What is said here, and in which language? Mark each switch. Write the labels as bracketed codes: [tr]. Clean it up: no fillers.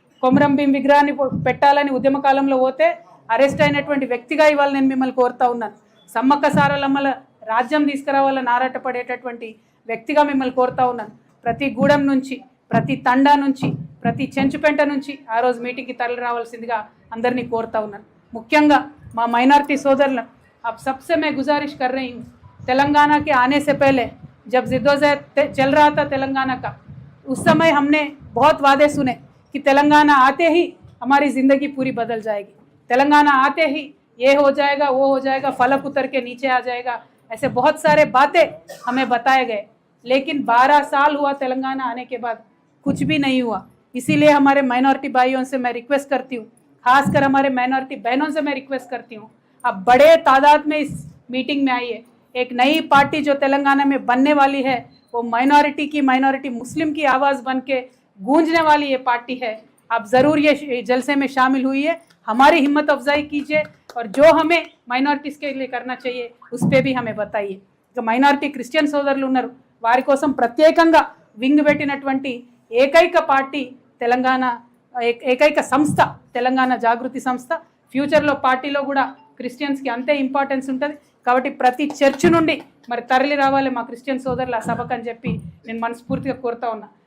[te] కొమరం భీం విగ్రహాన్ని పెట్టాలని ఉద్యమ కాలంలో పోతే అరెస్ట్ అయినటువంటి వ్యక్తిగా ఇవాళ నేను మిమ్మల్ని కోరుతా ఉన్నాను. సమ్మక్క సారలమ్మల రాజ్యం తీసుకురావాలని ఆరాటపడేటటువంటి వ్యక్తిగా మిమ్మల్ని కోరుతా ఉన్నాను. ప్రతి గూడెం నుంచి, ప్రతి తండా నుంచి, ప్రతి చెంచుపెంట నుంచి ఆ రోజు మీటింగ్కి తరలి రావాల్సిందిగా అందరినీ కోరుతా ఉన్నాను. ముఖ్యంగా మా మైనారిటీ [hi] सोदरन, अब सबसे मैं गुजारिश कर रही हूँ, तेलंगाना के आने से पहले जब जिद्दोजहद चल रहा था तेलंगाना का, उस समय हमने बहुत वादे सुने कि तेलंगाना आते ही हमारी ज़िंदगी पूरी बदल जाएगी, तेलंगाना आते ही ये हो जाएगा, वो हो जाएगा, फलक उतर के नीचे आ जाएगा, ऐसे बहुत सारे बातें हमें बताए गए। लेकिन 12 साल हुआ तेलंगाना आने के बाद, कुछ भी नहीं हुआ। इसीलिए हमारे माइनॉरिटी भाइयों से मैं रिक्वेस्ट करती हूँ, खासकर हमारे माइनॉरिटी बहनों से मैं रिक्वेस्ट करती हूँ, अब बड़े तादाद में इस मीटिंग में आइए। एक नई पार्टी जो तेलंगाना में बनने वाली है, वो माइनॉरिटी मुस्लिम की आवाज़ बन के गूंजने वाली ये पार्टी है। आप ज़रूर ये जलसे में शामिल हुई, हमारी हिम्मत अफजाई कीजिए और जो हमें माइनॉरिटीज़ के लिए करना चाहिए उस पर भी हमें बताइए। जो माइनॉरिटी क्रिश्चियन [te] సోదరులు ఉన్నారు వారి కోసం ప్రత్యేకంగా వింగ్ పెట్టినటువంటి ఏకైక పార్టీ తెలంగాణ, ఏకైక సంస్థ తెలంగాణ జాగృతి సంస్థ. ఫ్యూచర్లో పార్టీలో కూడా క్రిస్టియన్స్కి అంతే ఇంపార్టెన్స్ ఉంటుంది. కాబట్టి ప్రతి చర్చ్ నుండి మరి తరలి రావాలి మా క్రిస్టియన్ సోదరులు ఆ సభకు అని చెప్పి నేను మనస్ఫూర్తిగా కోరుతా ఉన్నా.